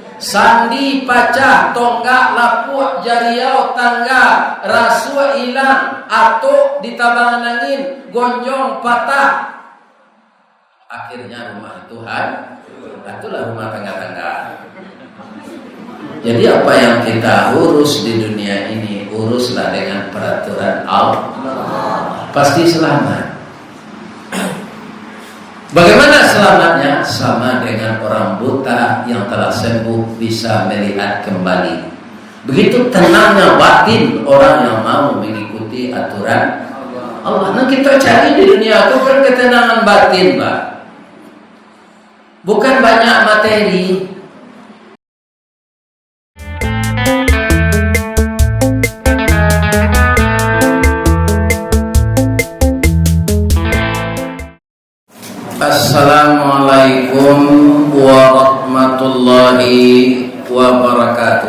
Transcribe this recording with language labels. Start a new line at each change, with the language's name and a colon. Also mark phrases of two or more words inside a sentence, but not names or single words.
Minangkabau: sandi pacah, tonggak lapuk, jariau tangga, rasua hilang, atuk ditabangan angin, gonjong patah.
Indonesian: Akhirnya rumah itu itulah rumah tangga-tangga. Jadi apa yang kita urus di dunia ini, uruslah dengan peraturan Allah, pasti selamat. Bagaimana selamatnya? Sama dengan orang buta yang telah sembuh bisa melihat kembali. Begitu tenangnya batin orang yang mau mengikuti aturan Allah. Nah, kita cari di dunia itu kan ketenangan batin, Pak. Bukan banyak materi.
Arabic: السلام عليكم ورحمة الله وبركاته.